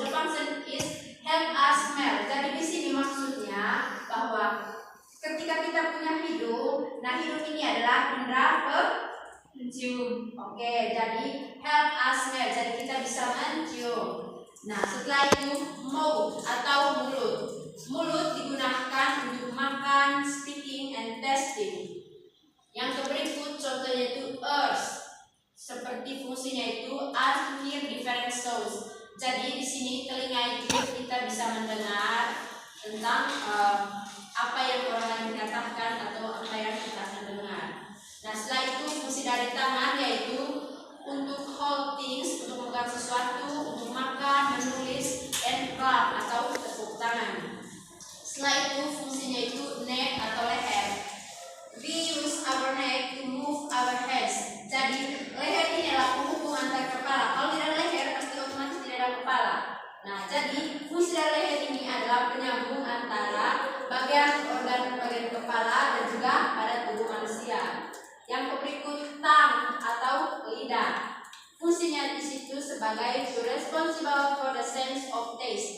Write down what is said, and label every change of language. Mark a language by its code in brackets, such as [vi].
[en] The function is help us smell. [id] Jadi di sini maksudnya bahwa ketika kita punya hidung, nah hidung ini adalah indera Mencium. Oke, jadi [en] help us smell. [id] Jadi kita bisa mencium. Nah, setelah itu mouth atau mulut. Mulut digunakan untuk makan, [en] speaking, and tasting. [id] Yang berikut contohnya itu ears. Seperti fungsinya itu [en] us to hear different sounds. [id] Jadi di sini telinga itu kita bisa mendengar tentang apa yang orang lain katakan atau apa yang kita akan dengar. Nah, setelah itu fungsi dari tangan yaitu untuk [en] hold things, [id] untuk memegang sesuatu, untuk makan, menulis, [en] and clap [id] atau tepuk tangan. Setelah itu fungsinya itu neck atau leher. [en] We use our neck to move our heads. [id] Jadi leher ini adalah penghubung antar kepala. Kalau tidak ada leher pasti otomatis tidak ada kepala. Nah, jadi fungsi dari leher ini adalah penyambung antara bagian organ-organ kepala dan juga pada tubuh manusia. Yang berikut tongue atau lidah. Fungsinya di situ sebagai [en] responsible for the sense of taste.